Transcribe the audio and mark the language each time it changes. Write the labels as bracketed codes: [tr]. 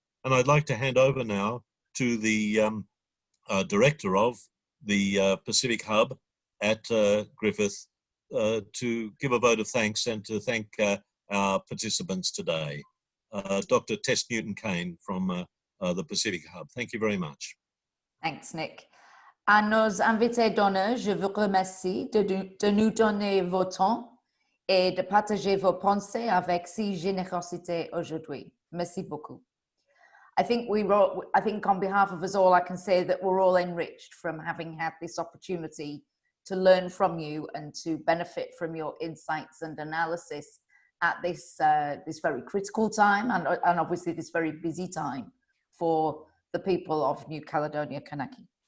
[en] And I'd like to hand over now to the director of the Pacific Hub at Griffith to give a vote of thanks and to thank our participants today. Dr. Tess Newton-Kane from the Pacific Hub. Thank you very much. Thanks, Nick. [fr] À nos invités d'honneur, je vous remercie de nous donner vos temps et de partager vos pensées avec si générosité aujourd'hui. Merci beaucoup. [en] I think on behalf of us all, I can say that we're all enriched from having had this opportunity to learn from you and to benefit from your insights and analysis at this very critical time and obviously this very busy time for the people of New Caledonia Kanaki.